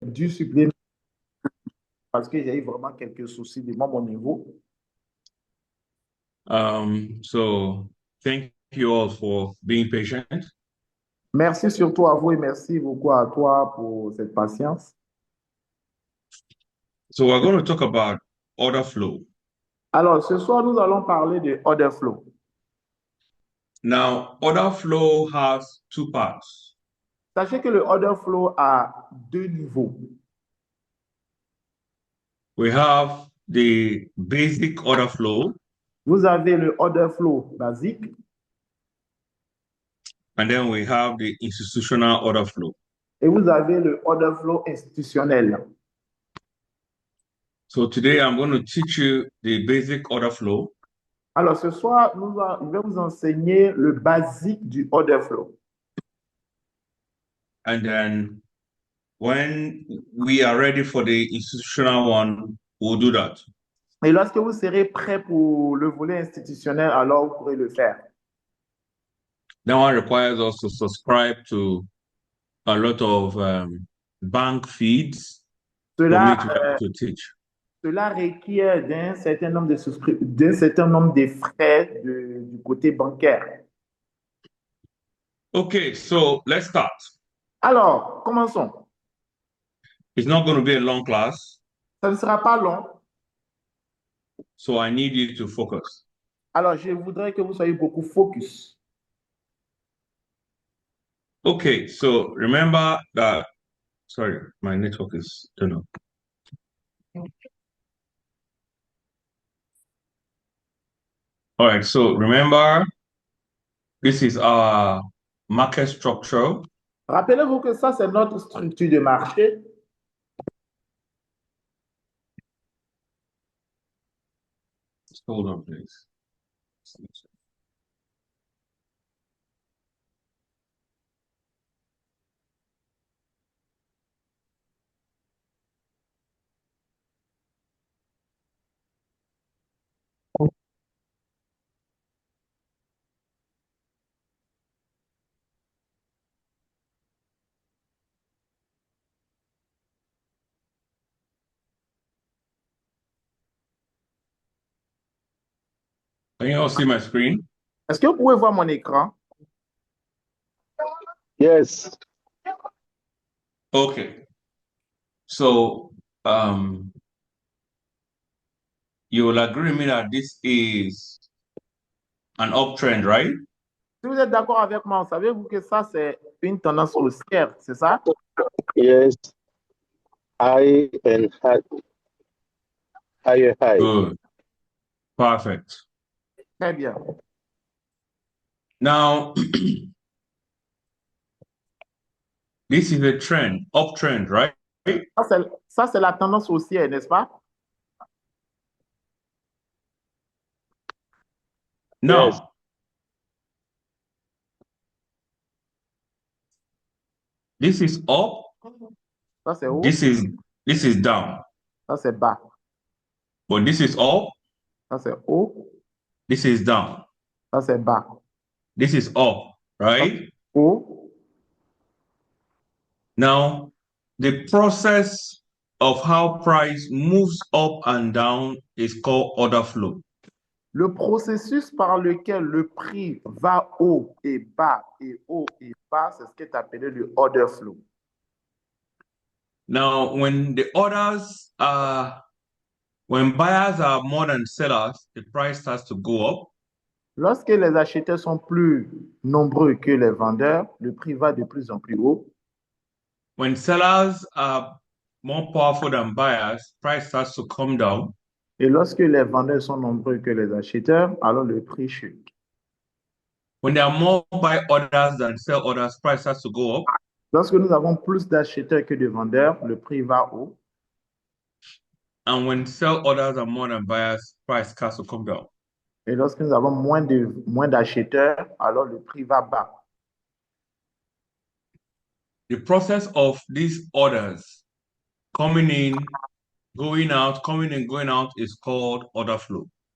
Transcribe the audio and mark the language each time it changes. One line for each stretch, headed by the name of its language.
French: dû suppléer parce que j'ai eu vraiment quelques soucis de mon niveau.
English: So thank you all for being patient.
French: Merci surtout à vous et merci beaucoup à toi pour cette patience.
English: So we're going to talk about order flow.
French: Alors, ce soir, nous allons parler de order flow.
English: Now, order flow has two parts.
French: Sachez que le order flow a deux niveaux.
English: We have the basic order flow,
French: Vous avez le order flow basique
English: and then we have the institutional order flow.
French: et vous avez le order flow institutionnel.
English: So today I'm going to teach you the basic order flow.
French: Alors, ce soir, je vais vous enseigner le basique du order flow.
English: And then when we are ready for the institutional one, we'll do that.
French: Et lorsque vous serez prêt pour le volet institutionnel, alors vous pourrez le faire.
English: That one requires us to subscribe to a lot of bank feeds for me to teach.
French: Cela requiert d'un certain nombre de frais du côté bancaire.
English: Okay, so let's start.
French: Alors, commençons.
English: It's not going to be a long class,
French: Ça ne sera pas long.
English: so I need you to focus.
French: Alors, je voudrais que vous soyez beaucoup focus.
English: Okay, so remember that, sorry, my network is, don't know. All right, so remember, this is our market structure.
French: Rappelez-vous que ça, c'est notre structure de marché.
English: Hold on, please. Can you all see my screen?
French: Est-ce que vous pouvez voir mon écran?
English: Yes. Okay. So you will agree with me that this is an uptrend, right?
French: Si vous êtes d'accord avec moi, savez-vous que ça, c'est une tendance haussière, c'est ça?
English: Yes. High and high. Higher high. Good. Perfect.
French: Très bien.
English: Now, this is a trend, uptrend, right?
French: Ça, c'est la tendance haussière, n'est-ce pas?
English: Now, Yes. this is up.
French: Ça, c'est haut.
English: This is down.
French: Ça, c'est bas.
English: But this is up.
French: Ça, c'est haut.
English: This is down.
French: Ça, c'est bas.
English: This is up, right?
French: Haut.
English: Now, the process of how price moves up and down is called order flow.
French: Le processus par lequel le prix va haut et bas, c'est ce qui est appelé le order flow.
English: Now, when buyers are more than sellers, the price starts to go up.
French: Lorsque les acheteurs sont plus nombreux que les vendeurs, le prix va de plus en plus haut.
English: When sellers are more powerful than buyers, price starts to come down.
French: Et lorsque les vendeurs sont nombreux que les acheteurs, alors le prix chute.
English: When there are more buy orders than sell orders, price starts to go up.
French: Lorsque nous avons plus d'acheteurs que de vendeurs, le prix va haut.
English: And when sell orders are more than buyers, price starts to come down.
French: Et lorsque nous avons moins d'acheteurs, alors le prix va bas.
English: The process of these orders coming in, going out, coming in, going out is called order flow.